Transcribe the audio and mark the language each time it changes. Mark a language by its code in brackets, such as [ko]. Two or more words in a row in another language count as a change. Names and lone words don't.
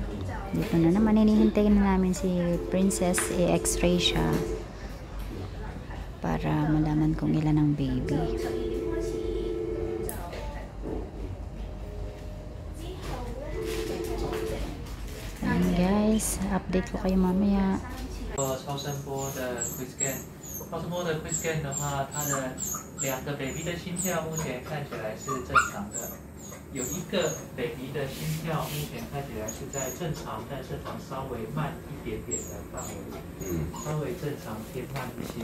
[tl] Dito na naman, hinihintayin na namin si Princess, i-x-ray siya para malaman kung ilan ang baby. Ayan guys, update ko kayo mamaya. [zh] 超声波的 [en] quick scan， [zh] 超声波的 [en] quick scan [zh] 的话，它的两个 baby 的心跳目前看起来是正常的，有一个 baby 的心跳目前看起来是在正常，但是稍微慢一点点的范围，稍微正常偏慢一些。